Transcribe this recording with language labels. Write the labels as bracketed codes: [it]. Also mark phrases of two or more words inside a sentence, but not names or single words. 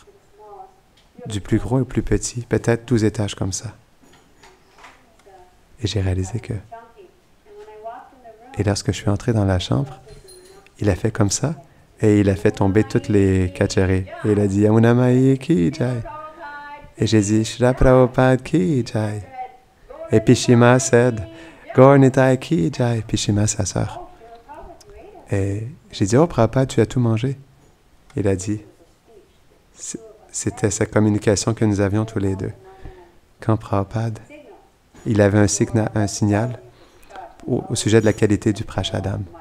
[fr] Du plus gros au plus petit, peut-être 12 étages comme ça. Et j'ai réalisé que... Et lorsque je suis entré dans la chambre, il a fait comme ça, et il a fait tomber toutes les kacheris. Et il a dit, [hi] यमुना मैया की जय. [fr] Et j'ai dit, [hi] श्रील प्रभुपाद की जय. Et Pishima said, गौर निताई की जय. [fr] Pishima, sa sœur. Et j'ai dit, oh Prabhupada, tu as tout mangé. Il a dit, c'était sa communication que nous avions tous les deux. Quand Prabhupada, il avait un signal au sujet de la qualité du prashadam.